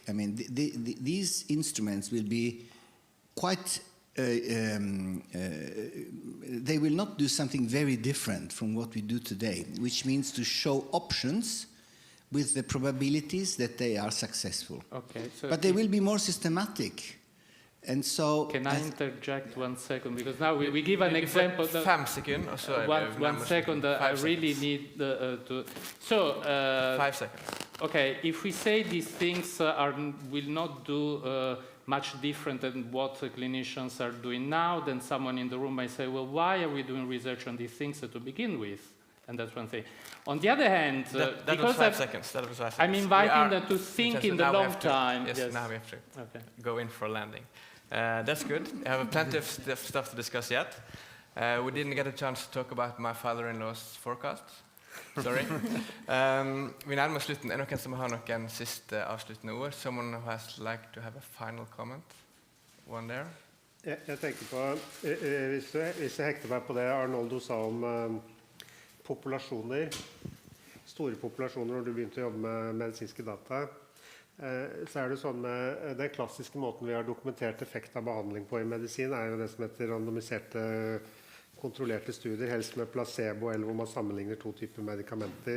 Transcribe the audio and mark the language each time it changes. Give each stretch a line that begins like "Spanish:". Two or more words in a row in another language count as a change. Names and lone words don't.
English: I mean, these instruments will be quite, they will not do something very different from what we do today, which means to show options with the probabilities that they are successful. Okay, so but they will be more systematic. And so... Can I interject 1 second? Because now we give an example.
Norwegian: 5 sekunder, og så
English: one second, I really need to... So... 5 seconds. Okay, if we say these things will not do much different than what clinicians are doing now, then someone in the room might say, well, why are we doing research on these things to begin with? And that's one thing. On the other hand, that was 5 seconds. That was 5 seconds. I'm inviting them to think in the long time. Yes, now we have to go in for landing. That's good. I have plenty of stuff to discuss yet. We didn't get a chance to talk about my father-in-law's forecast. Sorry.
Norwegian: Vi nærmer oss slutten. Noen som har noen siste avsluttende ord?
English: Someone who has like to have a final comment? One there?
Norwegian: Jeg tenker på, hvis jeg hekter meg på det Arnoldo sa om populasjoner, store populasjoner når du begynte å jobbe med medisinske data, så det sånn med den klassiske måten vi har dokumentert effekt av behandling på i medisin, jo det som heter randomiserte kontrollerte studier, helst med placebo, eller hvor man sammenligner 2 typer medikamenter.